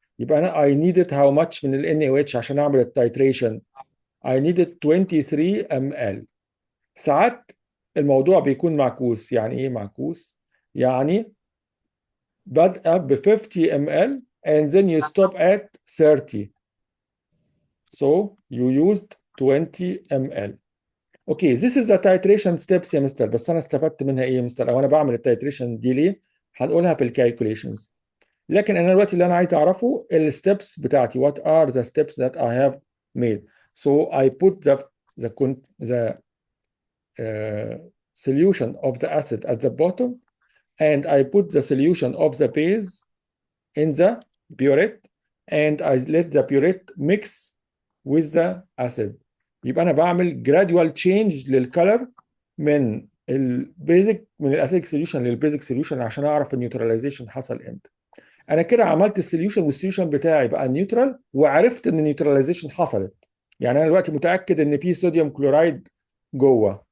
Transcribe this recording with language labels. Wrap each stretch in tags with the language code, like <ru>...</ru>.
<ar>يبقى انا</ar> <en>I needed how much</en> <ar>من ال NaOH عشان اعمل التايتريشن؟</ar> <en>I needed 23</en> <ar>ام ال. ساعات الموضوع بيكون معكوس. يعني ايه معكوس؟ يعني بدأ ب 50 ام ال</ar> <en>and then you stop at 30. So you used 20 ml. Okay this is the titration steps</en> <ar>يا مستر. بس انا استفدت منها ايه يا مستر؟ او انا بعمل التايتريشن دي ليه؟ هنقولها في الكالكوليشنز. لكن انا دلوقتي اللي انا عايز اعرفه الستبس بتاعتي.</ar> <en>what are the steps that I have made. So I put the solution of the acid at the bottom, and I put the solution of the base in the burette, and I let the burette mix with the acid.</en> <ar>يبقى انا بعمل</ar> <en>gradual change</en> <ar>للكلر من البيزك، من الاسيدك سوليوشن للبيزك سوليوشن، عشان اعرف النيوتراليزيشن حصل امتى. انا كده عملت السوليوشن، والسوليوشن بتاعي بقى نيوترال، وعرفت ان النيوتراليزيشن حصلت. يعني انا دلوقتي متاكد ان في صوديوم كلورايد جوه.</ar>